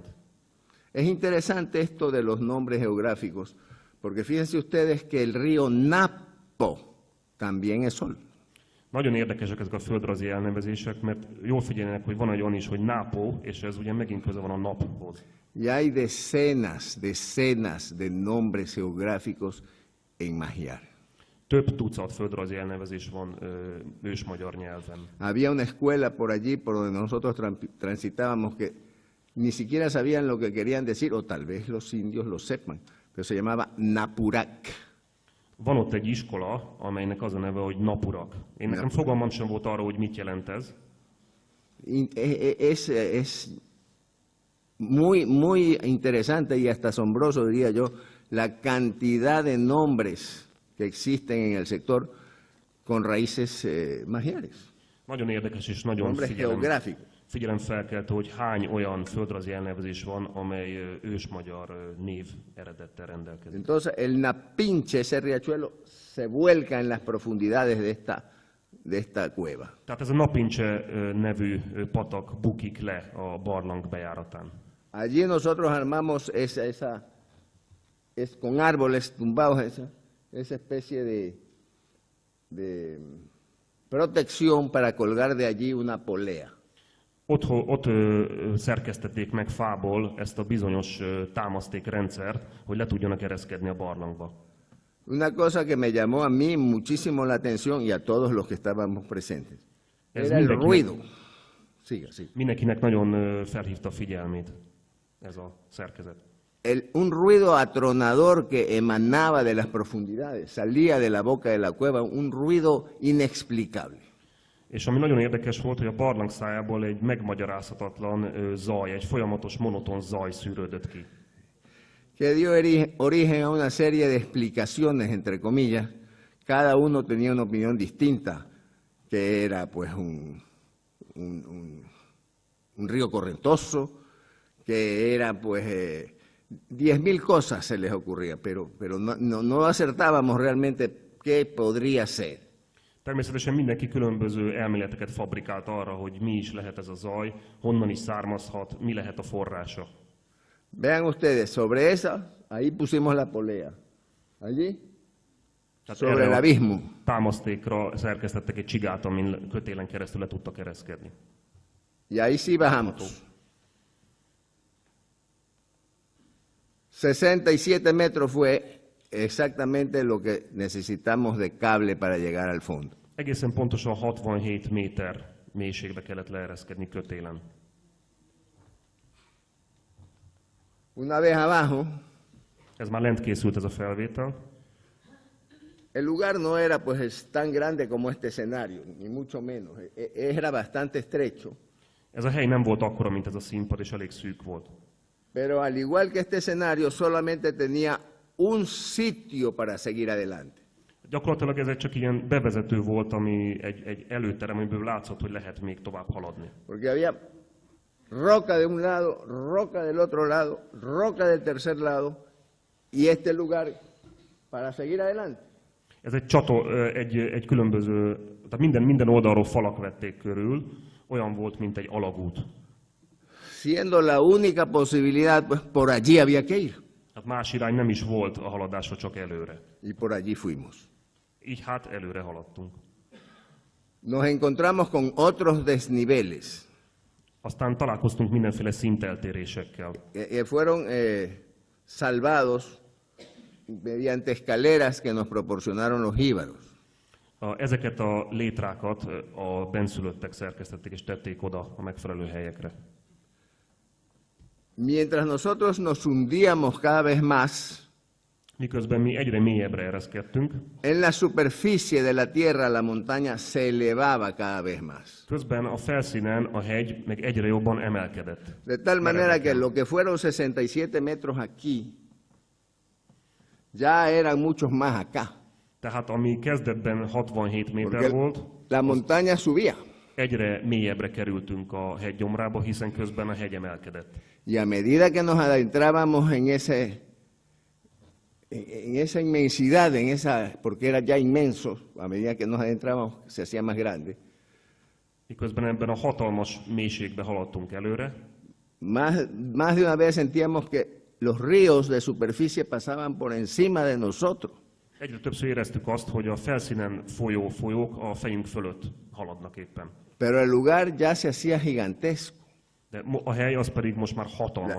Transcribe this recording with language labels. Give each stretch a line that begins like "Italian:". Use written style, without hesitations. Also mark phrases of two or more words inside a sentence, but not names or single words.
Spanish: Es interesante esto de los nombres geográficos, porque fíjense ustedes que el río Napo también es sol.
Hungarian: Nagyon érdekesek ezek a földrajzi elnevezések, mert jól figyeljenek, hogy van egy olyan is, hogy Napo, és ez ugye megint köze van a naphoz.
Spanish: Y hay decenas de nombres geográficos en Magyar.
Hungarian: Több tucat földrajzi elnevezés van ősmagyar nyelven.
Spanish: Había una escuela por allí, por donde nosotros transitábamos, que ni siquiera sabían lo que querían decir, o tal vez los indios lo sepan, pero se llamaba Napurak.
Hungarian: Van ott egy iskola, amelynek az a neve, hogy Napurak. Én nekem fogalmam sem volt arra, hogy mit jelent ez.
Spanish: Es muy interesante y hasta asombroso, diría yo, la cantidad de nombres que existen en el sector con raíces magiares.
Hungarian: Nagyon érdekes és nagyon figyelemfelkeltő, hogy hány olyan földrajzi elnevezés van, amely ősmagyar név eredettel rendelkezik.
Spanish: Entonces el Napinche, ese riachuelo, se vuelca en las profundidades de esta cueva.
Hungarian: Tehát ez a Napincse nevű patak bukik le a barlang bejáratán.
Spanish: Allí nosotros armamos con árboles tumbados, esa especie de protección para colgar de allí una polea.
Hungarian: Ott szerkesztették meg fából ezt a bizonyos támasztékrendszert, hogy le tudjanak ereszkedni a barlangba.
Spanish: Una cosa que me llamó a mí muchísimo la atención y a todos los que estábamos presentes era el ruido. Siga.
Hungarian: Mindenkinek nagyon felhívta a figyelmét ez a szerkezet.
Spanish: Un ruido atronador que emanaba de las profundidades, salía de la boca de la cueva, un ruido inexplicable.
Hungarian: És ami nagyon érdekes volt, hogy a barlang szájából egy megmagyarázhatatlan zaj, egy folyamatos monoton zaj szűrődött ki.
Spanish: Que dio origen a una serie de explicaciones, entre comillas. Cada uno tenía una opinión distinta, que era pues un río correntoso, que era pues 10.000 cosas se les ocurría, pero no acertábamos realmente qué podría ser.
Hungarian: Természetesen mindenki különböző elméleteket fabrikált arra, hogy mi is lehet ez a zaj, honnan is származhat, mi lehet a forrása.
Spanish: Vean ustedes, sobre esa, ahí pusimos la polea. Allí, sobre el abismo.
Hungarian: Támasztékra szerkesztettek egy csigát, amin kötélen keresztül le tudtak ereszkedni.
Spanish: Y ahí sí bajamos. 67 metros fue exactamente lo que necesitamos de cable para llegar al fondo.
Hungarian: Egészen pontosan 67 méter mélységbe kellett leereszkedni kötélen.
Spanish: Una vez abajo,
Hungarian: ez már lent készült ez a felvétel.
Spanish: El lugar no era pues tan grande como este escenario, ni mucho menos. Era bastante estrecho.
Hungarian: Ez a hely nem volt akkora, mint ez a színpad, és elég szűk volt.
Spanish: Pero al igual que este escenario, solamente tenía un sitio para seguir adelante.
Hungarian: Gyakorlatilag ez csak ilyen bevezető volt, ami egy előterem, amiből látszott, hogy lehet még tovább haladni.
Spanish: Porque había roca de un lado, roca del otro lado, roca del tercer lado, y este lugar para seguir adelante.
Hungarian: Ez egy különböző, tehát minden oldalról falak vették körül, olyan volt, mint egy alagút.
Spanish: Siendo la única posibilidad, pues por allí había que ir.
Hungarian: Hát más irány nem is volt a haladásra, csak előre.
Spanish: Y por allí fuimos.
Hungarian: Így hát előre haladtunk.
Spanish: Nos encontramos con otros desniveles.
Hungarian: Aztán találkoztunk mindenféle szinteltérésekkel.
Spanish: Fueron salvados mediante escaleras que nos proporcionaron los jíbaros.
Hungarian: Ezeket a létrákat a benszülöttek szerkesztették és tették oda a megfelelő helyekre.
Spanish: Mientras nosotros nos hundíamos cada vez más,
Hungarian: miközben mi egyre mélyebbre ereszkedtünk,
Spanish: en la superficie de la tierra la montaña se elevaba cada vez más.
Hungarian: Közben a felszínen a hegy meg egyre jobban emelkedett.
Spanish: De tal manera que lo que fueron 67 metros aquí, ya eran muchos más acá.
Hungarian: Tehát ami kezdetben 67 méter volt,
Spanish: la montaña subía.
Hungarian: Egyre mélyebbre kerültünk a hegygyomrába, hiszen közben a hegy emelkedett.
Spanish: Y a medida que nos adentrábamos en esa inmensidad, porque era ya inmenso, a medida que nos adentrábamos se hacía más grande.
Hungarian: Miközben ebben a hatalmas mélységbe haladtunk előre.
Spanish: Más de una vez sentíamos que los ríos de superficie pasaban por encima de nosotros.
Hungarian: Egyre többször éreztük azt, hogy a felszínen folyó folyók a fejünk fölött haladnak éppen.
Spanish: Pero el lugar ya se hacía gigantesco.
Hungarian: De a hely az pedig most már hatalmas.